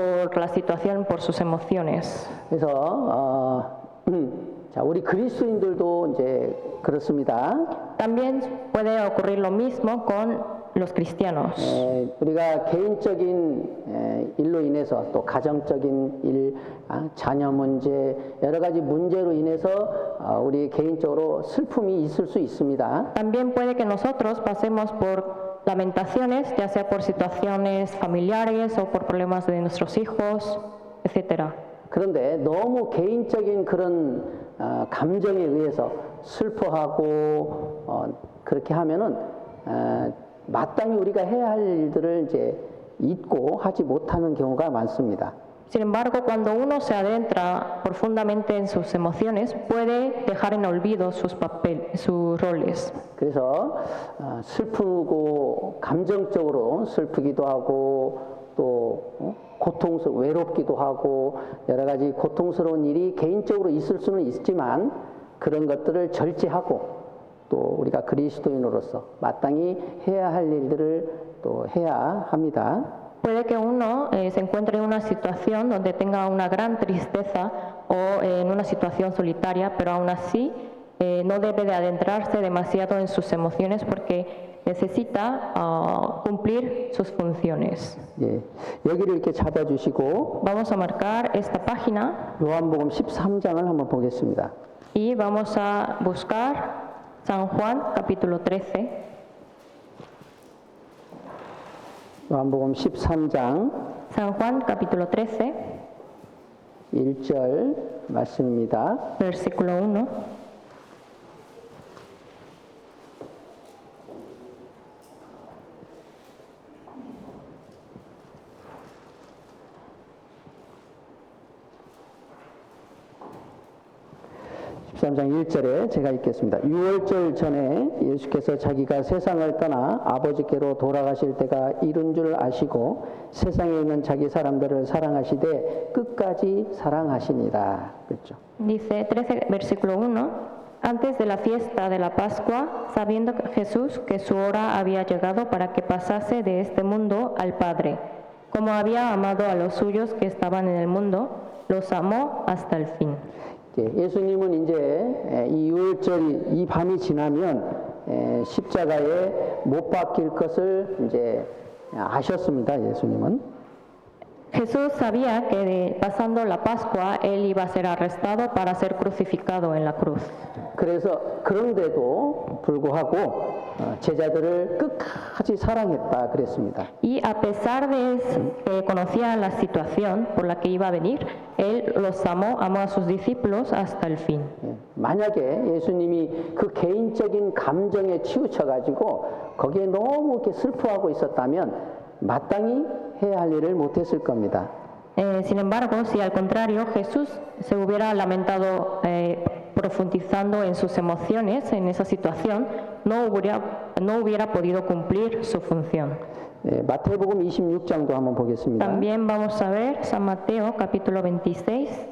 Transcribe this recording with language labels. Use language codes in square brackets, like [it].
[es] por la situación, por sus emociones. [ko] 그래서 자, 우리 그리스도인들도 이제 그렇습니다. [es] También puede ocurrir lo mismo con los cristianos. [ko] 우리가 개인적인 일로 인해서 또 가정적인 일, 자녀 문제, 여러 가지 문제로 인해서 우리 개인적으로 슬픔이 있을 수 있습니다. [es] También puede que nosotros pasemos por lamentaciones, ya sea por situaciones familiares o por problemas de nuestros hijos, etc. [ko] 그런데 너무 개인적인 그런 감정에 의해서 슬퍼하고 그렇게 하면은 마땅히 우리가 해야 할 일들을 이제 잊고 하지 못하는 경우가 많습니다. [es] Sin embargo, cuando uno se adentra profundamente en sus emociones, puede dejar en olvido sus roles. [ko] 그래서 슬프고 감정적으로 슬프기도 하고 또 외롭기도 하고 여러 가지 고통스러운 일이 개인적으로 있을 수는 있지만 그런 것들을 절제하고 또 우리가 그리스도인으로서 마땅히 해야 할 일들을 또 해야 합니다. [es] Puede que uno se encuentre en una situación donde tenga una gran tristeza o en una situación solitaria, pero aún así no debe de adentrarse demasiado en sus emociones porque necesita cumplir sus funciones. [ko] 예, 여기를 이렇게 잡아주시고 [es] Vamos a marcar esta página [ko] 요한복음 13장을 한번 보겠습니다. [es] y vamos a buscar San Juan capítulo 13. [ko] 요한복음 13장 [es] San Juan capítulo 13, [ko] 1절 말씀입니다. [es] versículo 1. [ko] 장 1절에 제가 읽겠습니다. 6월절 전에 예수께서 자기가 세상을 떠나 아버지께로 돌아가실 때가 이른 줄 아시고 세상에 있는 자기 사람들을 사랑하시되 끝까지 사랑하시니라. 그렇죠. [es] Dice 13, versículo 1. Antes de la fiesta de la Pascua, sabiendo Jesús que su hora había llegado para que pasase de este mundo al Padre, como había amado a los suyos que estaban en el mundo, los amó hasta el fin. [ko] 예수님은 이제 이 6월절 이 밤이 지나면 십자가에 못 박힐 것을 이제 아셨습니다. 예수님은. [es] Jesús sabía que pasando la Pascua él iba a ser arrestado para ser crucificado en la cruz. [ko] 그래서 그런데도 불구하고 제자들을 끝까지 사랑했다 그랬습니다. [es] Y a pesar de que conocía la situación por la que iba a venir, él los amó a sus discípulos hasta el fin. [ko] 만약에 예수님이 그 개인적인 감정에 치우쳐 가지고 거기에 너무 이렇게 슬퍼하고 있었다면 마땅히 해야 할 일을 못했을 겁니다. [es] Sin embargo, si al contrario Jesús se hubiera lamentado profundizando en sus emociones en esa situación, no hubiera podido cumplir su función. [ko] 마태복음 26장도 한번 보겠습니다. [es] También vamos a ver San Mateo capítulo 26.